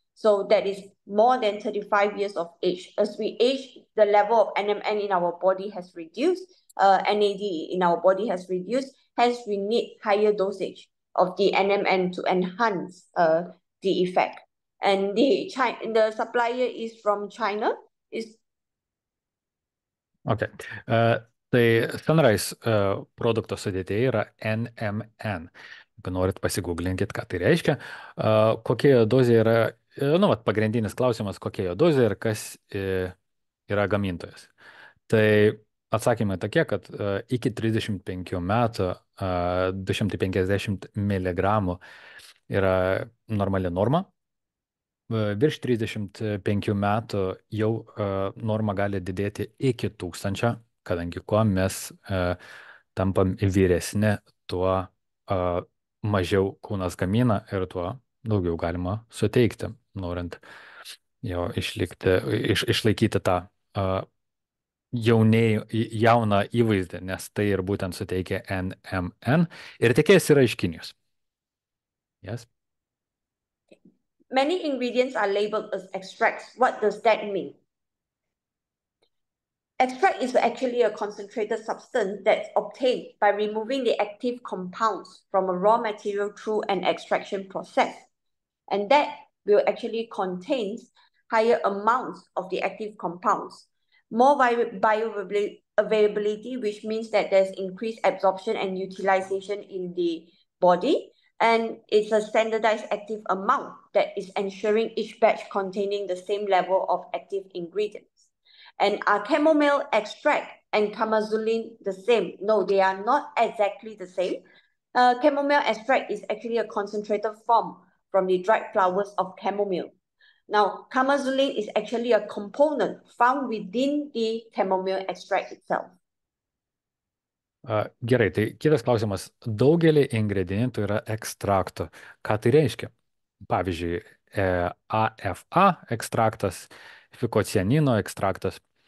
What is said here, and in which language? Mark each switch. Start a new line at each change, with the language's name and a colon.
English: So that is more than 35 years of age. As we age, the level of NMN in our body has reduced, NAD in our body has reduced, hence we need higher dosage of the NMN to enhance the effect. And the supplier is from China. Okay.
Lithuanian: Tai Sunrise produkto sudėtyje yra NMN. Jeigu norit pasigūglinkit, ką tai reiškia. Kokia jo dozė yra, pagrindinis klausimas, kokia jo dozė ir kas yra gamintojas. Tai atsakymai tokie, kad iki 35 metų 250 mg yra normali norma. Virš 35 metų jau norma gali didėti iki 1000, kadangi kuo mes tampam vyresni, tuo mažiau kūnas gamina ir tuo daugiau galima suteikti, norint jo išlaikyti tą jauną įvaizdį, nes tai ir būtent suteikia NMN ir tiekėjas yra iš Kinijos.
English: Yes? Many ingredients are labeled as extracts. What does that mean? Extract is actually a concentrated substance that's obtained by removing the active compounds from a raw material through an extraction process. And that will actually contain higher amounts of the active compounds, more bioavailability, which means that there's increased absorption and utilization in the body. And it's a standardized active amount that is ensuring each batch containing the same level of active ingredients. And are chamomile extract and camozuline the same? No, they are not exactly the same. Chamomile extract is actually a concentrated form from the dried flowers of chamomile. Now, camozuline is actually a component found within the chamomile extract itself.
Lithuanian: Gerai, tai kitas klausimas. Daugelį ingredientų yra ekstraktų. Ką tai reiškia? Pavyzdžiui, AFA ekstraktas, fikocianino ekstraktas.